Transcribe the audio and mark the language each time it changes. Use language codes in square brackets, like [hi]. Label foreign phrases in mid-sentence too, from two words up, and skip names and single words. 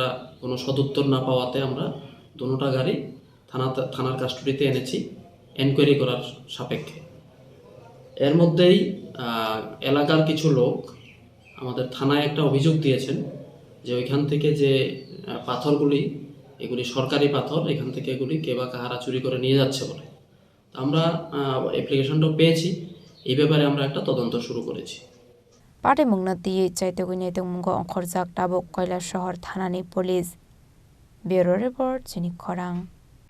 [bn] কোনো সদুত্তর না পাওয়াতে আমরা দুটোটা গাড়ি থানার কাস্টডিতে এনেছি এনকোয়ারি করার সাপেক্ষে এর মধ্যেই এলাকার কিছু লোক আমাদের থানায় একটা অভিযোগ দিয়েছেন যে ওইখান থেকে যে পাথরগুলি এগুলি সরকারি পাথর এখান থেকে এগুলি কে বা কাহারা চুরি করে নিয়ে যাচ্ছে বলে আমরা অ্যাপ্লিকেশনটা পেয়েছি এই ব্যাপারে আমরা একটা তদন্ত শুরু করেছি [trp] Patimungo chaitogoi naitongmungo ongkhorjak tabuk Koilashahar Thanani Police [en] Bureau Report [trp] Chini Khorang